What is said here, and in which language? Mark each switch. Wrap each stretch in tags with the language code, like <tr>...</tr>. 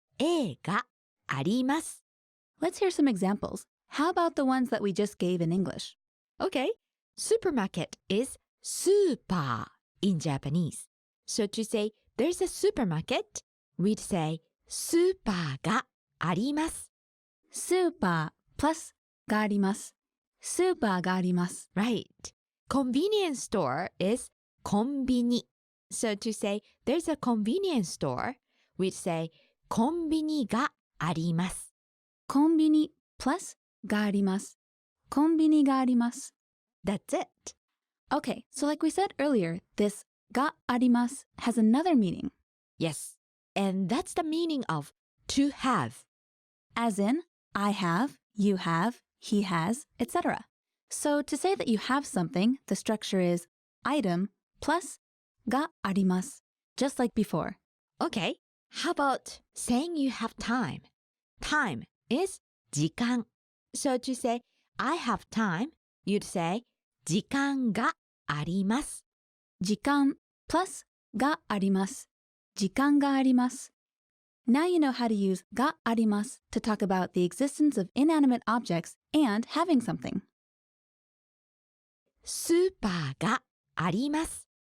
<ja>A があります.</ja> <en>let's hear some examples. How about the ones that we just gave in English? Okay. Supermarket is super in Japanese. So to say there's a supermarket, we'd say</en> <ja>スーパーがあります. スーパー plus があります. スーパーがあります.</ja> <en>Right. Convenience store is コンビニ. So to say there's a convenience store, we'd say</en> <ja>コンビニがあります. コンビニ plus があります. コンビニがあります.</ja> <en>That's it. Okay, so like we said earlier, this があります has another meaning, Yes. And that's the meaning of to have. as in I have, you have, he has, etc. So to say that you have something, the structure is item plus があります, just like before. Okay. How about saying you have time? Time is 時間. So to say I have time, you'd say</en> <ja>時間があります. 時間 plus があります. 時間があります.</ja> <en>Now you know how to use があります to talk about the existence of inanimate objects and having something.</en> <ja>スーパーがあります.</ja>